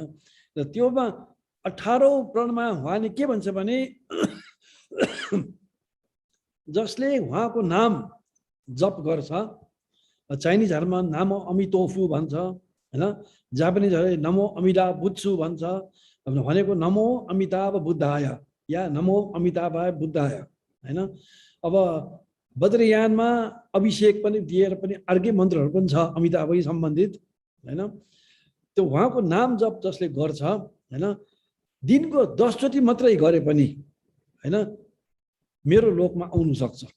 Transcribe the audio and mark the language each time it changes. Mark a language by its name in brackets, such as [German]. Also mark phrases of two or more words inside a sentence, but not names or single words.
[Nepali] र त्योमा 18औं प्रणमा उहाँले के भन्छ भने जसले उहाँको नाम जप गर्छ, चाइनिजहरुमा [Chinese] 南无阿弥陀佛 [Nepali] भन्छ हैन, जापानिजहरुले [Japanese] 南無阿弥陀仏 [Nepali] भन्छ। भनेको [Sanskrit] नमो अमिताभ बुद्धाय [Nepali] या [Sanskrit] नमो अमिताभाय बुद्धाय [Nepali] हैन। अब बद्रयानमा अभिषेक पनि दिएर पनि अर्कै मन्त्रहरू पनि छ अमिताभै सम्बन्धित हैन। त्यो उहाँको नाम जप जसले गर्छ हैन, दिनको 10 चोटि मात्रै गरे पनि हैन मेरो लोकमा आउन सक्छ।